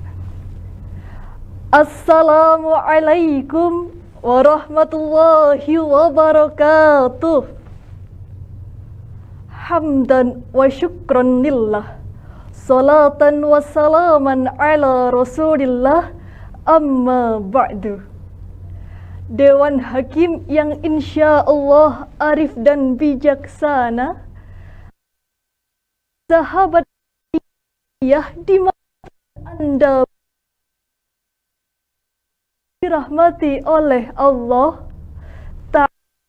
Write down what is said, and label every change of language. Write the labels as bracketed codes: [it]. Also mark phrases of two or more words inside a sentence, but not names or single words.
[ar] السلام عليكم ورحمة الله وبركاته. حمدا وشكرا لله صلاة وسلاما على رسول الله أما بعد. [id] Dewan Hakim yang [ar] إن شاء الله [id] arif dan bijaksana, sahabat ya di mana Anda dirahmati oleh Allah Ta'ala.